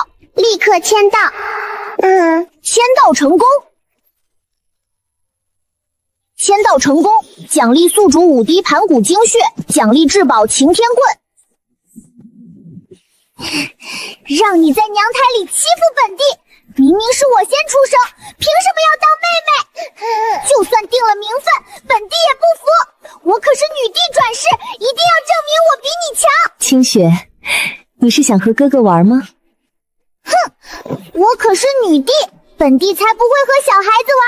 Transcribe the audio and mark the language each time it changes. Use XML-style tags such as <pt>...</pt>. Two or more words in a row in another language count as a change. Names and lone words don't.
<zh>立刻簽到。簽到成功。簽到成功，獎勵宿主5滴盤古精血，獎勵至寶擎天棍。讓你在娘胎裡欺負本帝，明明是我先出生，憑什麼要當妹妹？就算定了名分，本帝也不服。我可是女帝轉世，一定要證明我比你強。清雪，你是想和哥哥玩嗎？哼，我可是女帝，本帝才不會和小孩子玩。</zh>